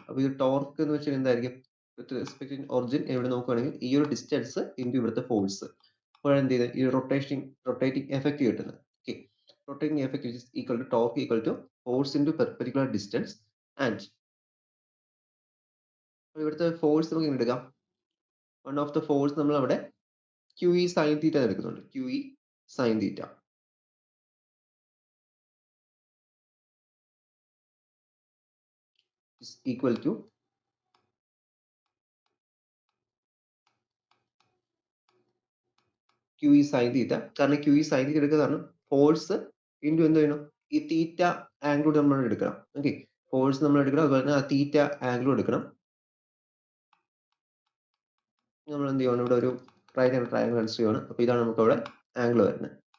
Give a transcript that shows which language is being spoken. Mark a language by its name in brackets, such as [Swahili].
[Malayalam] അപ്പോൾ ഇത് ടോർക്ക് എന്ന് വെച്ചാൽ എന്തായിരിക്കും, [English] with respect origin [Malayalam] ഇവിടെ നോക്കുകയാണെങ്കിൽ ഈ ഒരു ഡിസ്റ്റൻസ് ഇൻറ്റു ഇവിടുത്തെ ഫോഴ്സ്, അപ്പോഴെന്ത് ചെയ്ത് ഈ റൊട്ടേറ്റിംഗ് എഫക്റ്റ് കിട്ടുന്നത്. [English] Okay, rotating effect is equal to torque equal to force into perpendicular distance. [Malayalam] And ഇവിടുത്തെ ഫോഴ്സ് നമുക്ക് ഇങ്ങനെ എടുക്കാം. [English] one of the force [Malayalam] നമ്മൾ അവിടെ QE sin തീറ്റ എടുക്കുന്നുണ്ട്. [English] QE sin theta is equal to QE sin theta. [Malayalam] കാരണം QE sin തീറ്റ എടുക്കുക കാരണം ഫോഴ്സ് ഇൻറ്റു എന്ത് ചെയ്യണം, ഈ തീറ്റ ആംഗിൾ നമ്മൾ എടുക്കണം. ഓക്കെ, ഫോഴ്സ് നമ്മൾ എടുക്കണം, അതുപോലെ തന്നെ ആ തീറ്റ ആംഗിൾ എടുക്കണം. നമ്മൾ എന്ത് ചെയ്യണം, ഇവിടെ ഒരു റൈറ്റ് ആൻഡ് ട്രയാംഗിൾ കൺസിഡർ ചെയ്യണം. അപ്പോൾ ഇതാണ് നമുക്ക് അവിടെ ആംഗിൾ വരുന്നത്.